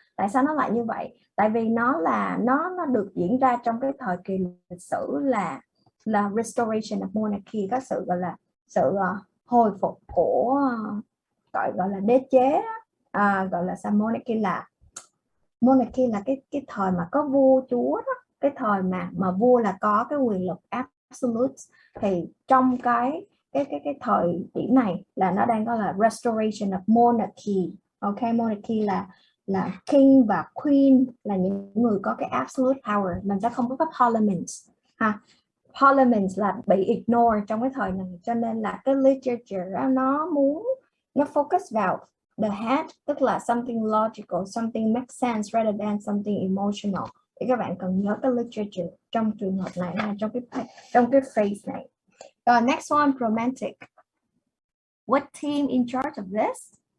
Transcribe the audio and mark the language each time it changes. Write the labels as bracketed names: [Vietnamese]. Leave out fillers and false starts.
[Vietnamese] Tại sao nó lại như vậy? Tại vì nó được diễn ra trong cái thời kỳ lịch sử là restoration of monarchy, có sự gọi là sự hồi phục của gọi là đế chế, gọi là monarchy là cái thời mà có vua chúa đó, cái thời mà vua là có cái quyền lực absolute. Thì trong cái thời điểm này là nó đang có là restoration of monarchy. Okay, monarchy là king và queen là những người có cái absolute power. Mình sẽ không có cái parliament ha. Parliament là bị ignore trong cái thời này, cho nên là cái literature nó focus vào the head, tức là something logical, something makes sense rather than something emotional. Thì các bạn cần nhớ cái literature trong trường hợp này là trong cái phase này. [English] Next one, romantic. What team in charge of this?